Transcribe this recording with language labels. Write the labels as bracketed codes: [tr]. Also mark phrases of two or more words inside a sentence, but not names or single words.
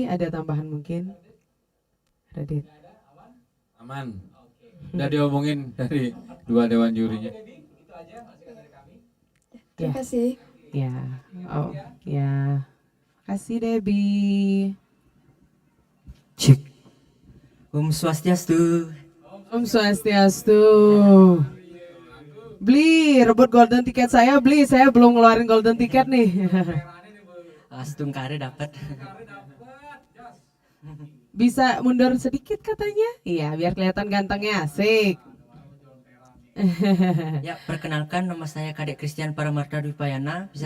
[id] Ada tambahan mungkin? Radit. Aman. Udah diomongin dari 2 dewan jurinya. Terima kasih. Ya, ya. Kasih Debbie. Cik. [ban] Om Swastiastu. Om Swastiastu. [id] Beli, rebut [en] golden ticket [id] saya, beli. Saya belum ngeluarin [en] golden ticket [id] nih. Astung kare dapat. Bisa mundur sedikit katanya? Iya, biar kelihatan gantengnya. Asik. Ya, perkenalkan nama saya Kadek Christian Paramarta Dwipayana, bisa